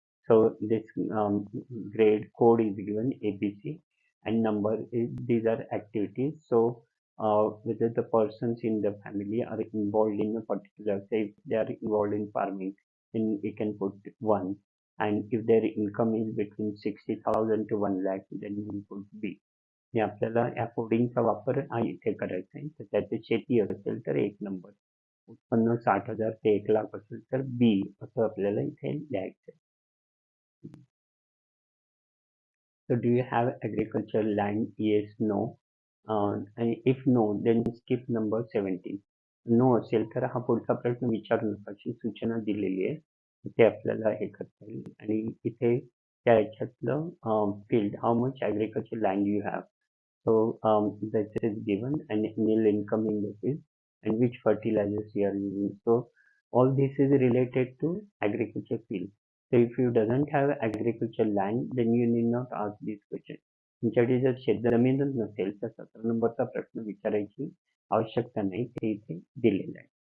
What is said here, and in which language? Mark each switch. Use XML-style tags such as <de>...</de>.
<en>So this grade code is given ABC and number is, these are activities. So whether the persons in the family are involved in a particular, say if they are involved in farming, then we can put 1. And if their income is between 60,000 to 1 lakh, then we put B.</en> <mr>हे आपल्याला या कोडिंगचा वापर हा इथे करायचा आहे. तर त्याची शेती असेल तर 1 नंबर, उत्पन्न 60,000 ते 1 लाख असेल तर बी असं आपल्याला इथे लिहायचं आहे.</mr> <en>So do you have agricultural land? Yes, no. And if no, then skip number 17.</en> <mr>No असेल तर हा पुढचा प्रश्न विचारू नका, अशी सूचना दिलेली आहे. ते आपल्याला हे करता येईल. आणि इथे त्या ह्याच्यातलं field,</mr> <en>How much agriculture land you have. So that is given, and annual income in rupees, and which fertilizers you are using. So all this is related to agriculture field. So if you doesn't have agriculture land, then you need not ask this question.</en> <mr>तुमच्याकडे जर शेतजमीनच नसेल तर 17 नंबरचा प्रश्न विचारायची आवश्यकता नाही, ते इथे दिलेलं आहे.</mr>